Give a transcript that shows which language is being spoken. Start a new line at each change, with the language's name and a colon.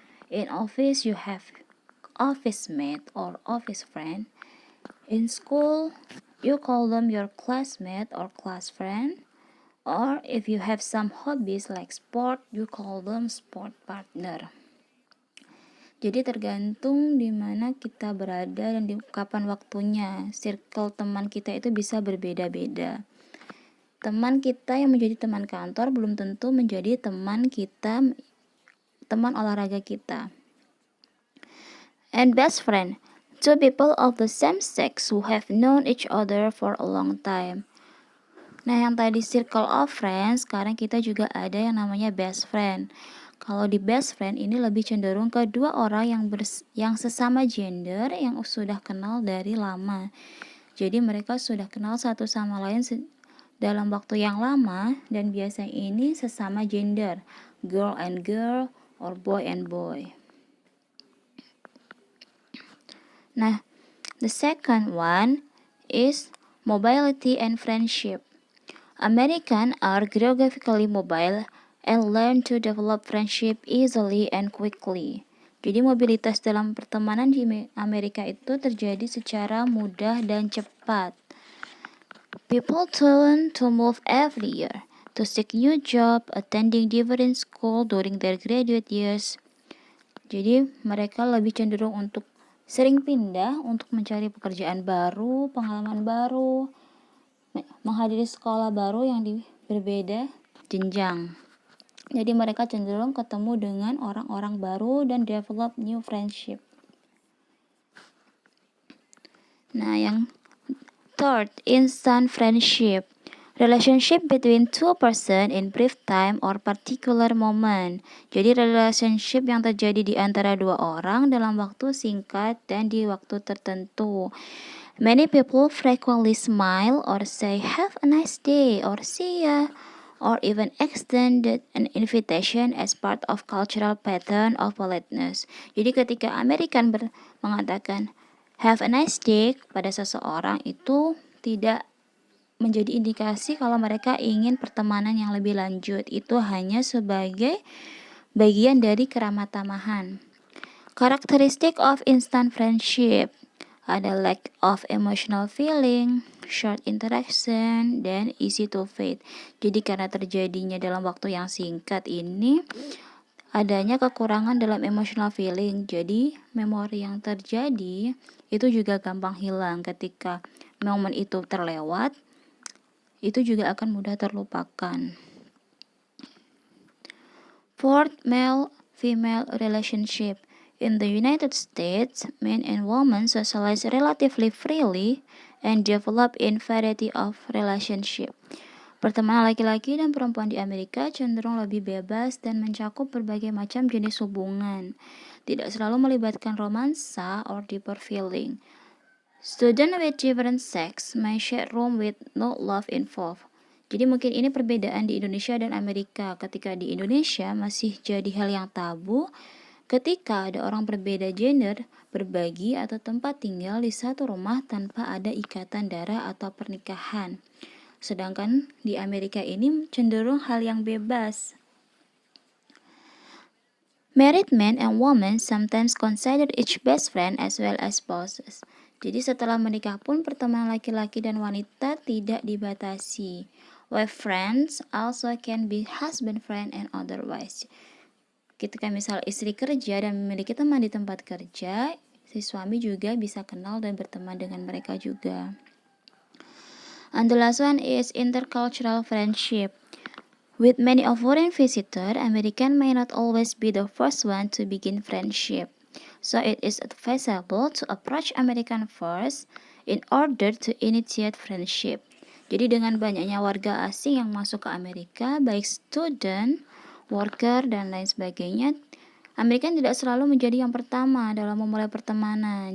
English: In office, you have office mate or office friend. In school, you call them your classmate or class friend. Or if you have some hobbies like sport, you call them sport partner.
Indonesian: Jadi tergantung di mana kita berada dan di kapan waktunya. Circle teman kita itu bisa berbeda-beda. Teman kita yang menjadi teman kantor belum tentu menjadi teman kita, teman olahraga kita.
English: And best friend, two people of the same sex who have known each other for a long time.
Indonesian: Nah, yang tadi circle of friends, sekarang kita juga ada yang namanya best friend. Kalau di best friend ini lebih cenderung ke dua orang yang sesama gender yang sudah kenal dari lama. Jadi mereka sudah kenal satu sama lain dalam waktu yang lama dan biasanya ini sesama gender,
English: girl and girl or boy and boy. Nah, the second one is mobility and friendship. Americans are geographically mobile and learn to develop friendship easily and quickly.
Indonesian: Jadi mobilitas dalam pertemanan di Amerika itu terjadi secara mudah dan cepat.
English: People tend to move every year to seek new job, attending different school during their graduate years.
Indonesian: Jadi mereka lebih cenderung untuk sering pindah untuk mencari pekerjaan baru, pengalaman baru, menghadiri sekolah baru yang berbeda jenjang. Jadi mereka cenderung ketemu dengan orang-orang baru dan
English: develop new friendship.
Indonesian: Nah, yang
English: third, instant friendship. Relationship between two person in brief time or particular moment.
Indonesian: Jadi relationship yang terjadi di antara dua orang dalam waktu singkat dan di waktu tertentu.
English: Many people frequently smile or say have a nice day or see ya, or even extended an invitation as part of cultural pattern of politeness.
Indonesian: Jadi ketika American mengatakan
English: have a nice day
Indonesian: pada seseorang, itu tidak menjadi indikasi kalau mereka ingin pertemanan yang lebih lanjut. Itu hanya sebagai bagian dari keramat tamahan.
English: Characteristic of instant friendship ada lack of emotional feeling, short interaction, dan easy to fade.
Indonesian: Jadi karena terjadinya dalam waktu yang singkat ini, adanya kekurangan dalam emotional feeling. Jadi memori yang terjadi itu juga gampang hilang ketika momen itu terlewat. Itu juga akan mudah terlupakan.
English: Fourth, male-female relationship. In the United States, men and women socialize relatively freely and develop in variety of relationship.
Indonesian: Pertemanan laki-laki dan perempuan di Amerika cenderung lebih bebas dan mencakup berbagai macam jenis hubungan. Tidak selalu melibatkan romansa
English: or deeper feeling. Students with different sex may share room with no love involved.
Indonesian: Jadi mungkin ini perbedaan di Indonesia dan Amerika. Ketika di Indonesia masih jadi hal yang tabu ketika ada orang berbeda gender berbagi atau tempat tinggal di satu rumah tanpa ada ikatan darah atau pernikahan. Sedangkan di Amerika ini cenderung hal yang bebas.
English: Married men and women sometimes consider each best friend as well as spouses.
Indonesian: Jadi setelah menikah pun pertemanan laki-laki dan wanita tidak dibatasi.
English: Wife friends also can be husband friend and otherwise.
Indonesian: Ketika misal istri kerja dan memiliki teman di tempat kerja, si suami juga bisa kenal dan berteman dengan mereka juga.
English: And the last one is intercultural friendship. With many of foreign visitors, American may not always be the first one to begin friendship. So it is advisable to approach American first in order to initiate friendship.
Indonesian: Jadi dengan banyaknya warga asing yang masuk ke Amerika, baik student, worker, dan lain sebagainya, Amerika tidak selalu menjadi yang pertama dalam memulai pertemanan.